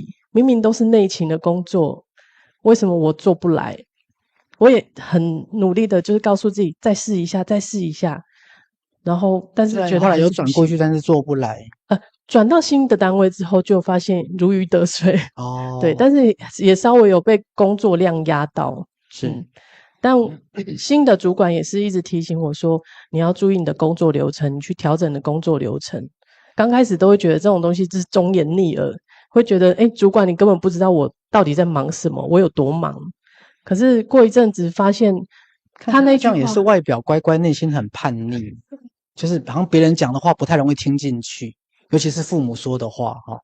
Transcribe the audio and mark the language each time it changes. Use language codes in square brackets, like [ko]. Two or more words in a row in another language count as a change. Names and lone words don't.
[zh] 明明都是內勤的工作，為什麼我做不來？我也很努力的，就是告訴自己再試一下，然後但是覺得後來有轉過去，但是做不來。轉到新的單位之後，就發現如魚得水。对，但是也稍微有被工作量壓到。是，但新的主管也是一直提醒我說，你要注意你的工作流程，你去調整你的工作流程。剛開始都會覺得這種東西是忠言逆耳，會覺得主管你根本不知道我到底在忙什麼，我有多忙。可是過一陣子發現，他那句話這樣也是外表乖乖，內心很叛逆，就是好像別人講的話不太容易聽進去，尤其是父母說的話哈。